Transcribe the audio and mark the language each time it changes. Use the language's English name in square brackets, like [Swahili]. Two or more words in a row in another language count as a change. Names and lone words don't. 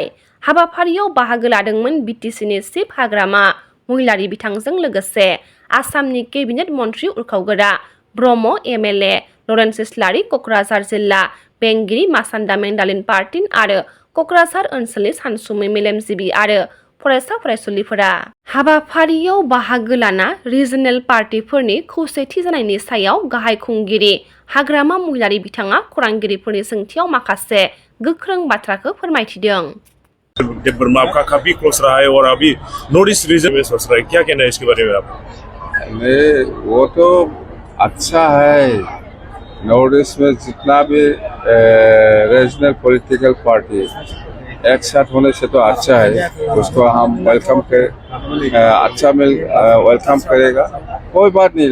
[Bodo] हाबाफारियाव बाहागो लादोंमोन BTCनि चिफ हाग्रामा महिलारि बिथांजों लोगोसे आसामनि केबिनेट मन्थ्रि उरखावगोरा ब्रह्म MLA लरेन्स इस्लारि, क'क्राझार जिल्ला बेंगिरि मासान्दा मेन्डालिन पार्टिन आरो क'क्राझार ओनसोलनि सानसुमै मेलेमजिबि आरो फरायसा फरायसुलिफोरा। हाबाफारियाव बाहागो लाना रिजनेल पार्टिफोरनि खौसेथि जानायनि सायाव गाहाय खुंगिरि हाग्रामा महिलारि बिथाङा खौरांगिरिफोरनि सोंथियाव माखासे गोख्रों बाथ्राखौ फोरमायथिदों। [Hindi] आपका काफी क्लोज रहा है और अभी [English] North East region [Hindi] में सोच रहा है, क्या कहना है इसके बारे में आप? वो तो अच्छा है। [English] North East [Hindi] में जितना भी [English] regional political party [Hindi] एक साथ होने से तो अच्छा है, उसको हम वेलकम कर वेलकम करेगा, कोई बात नहीं।